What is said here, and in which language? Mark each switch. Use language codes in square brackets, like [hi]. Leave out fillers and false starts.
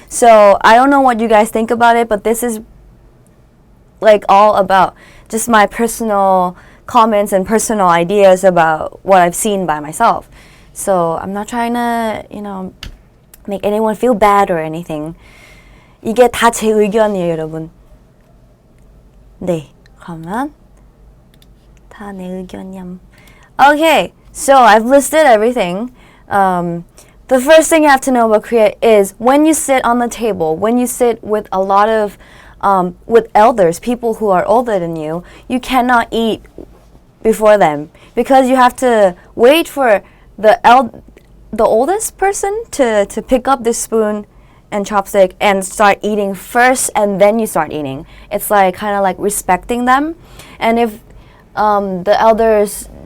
[en] So I don't know what you guys think about it, but this is like all about just my personal comments and personal ideas about what I've seen by myself. So I'm not trying to, make anyone feel bad or anything. [ko] 이게 다 제 의견이에요, 여러분. 네, 그러면 다 내 의견이야. [en] Okay, so I've listed everything. The first thing you have to know about Korea is when you sit on the table, when you sit with a lot of with elders, people who are older than you, you cannot eat before them because you have to wait for the oldest person to pick up the spoon and chopstick and start eating first, and then you start eating. It's like kind of like respecting them. And if the elders